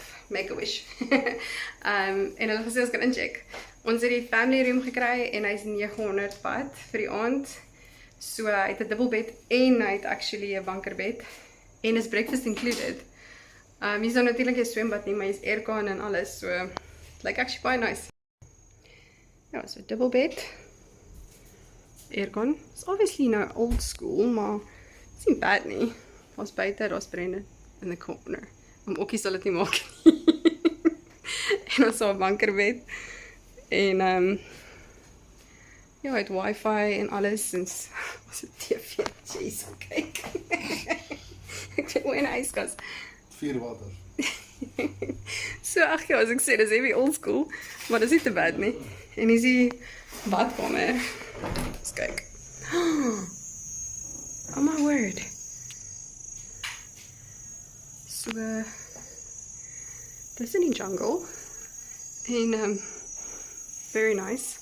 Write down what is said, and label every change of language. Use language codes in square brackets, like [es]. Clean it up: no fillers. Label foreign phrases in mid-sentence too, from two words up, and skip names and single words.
[en] Make a wish. [af] En hulle gesê ons kan incheck. Ons het die [en] family room [af] gekry en hy's 900 baht vir die aand. So hy het 'n dubbelbed en hy het actually 'n bankerbed en is [en] breakfast included. [af] Hier's nou natuurlik 'n swembad nie, maar hier's aircon en alles, so it lyk actually baie nice. Ja, so dubbelbed. Aircon. [en] It's obviously [af] nou [en] old school, [af] maar it's nie bad nie. Ons buite, daar's Brendan [en] in the corner. [af] Okkie sal dit nie maak nie. En ons het 'n bankerbed. En ja, het wifi en alles en ons het TV, jeez, kyk. Ek weet hoe in hy is. 4 water. So ag ja, as ek sê dis [en] heavy old school, [af] maar dis nie te bad nie. En is die badkamer. Eens kyk. [en] Oh my word. [af] So dis in die jungle. [en] En very nice.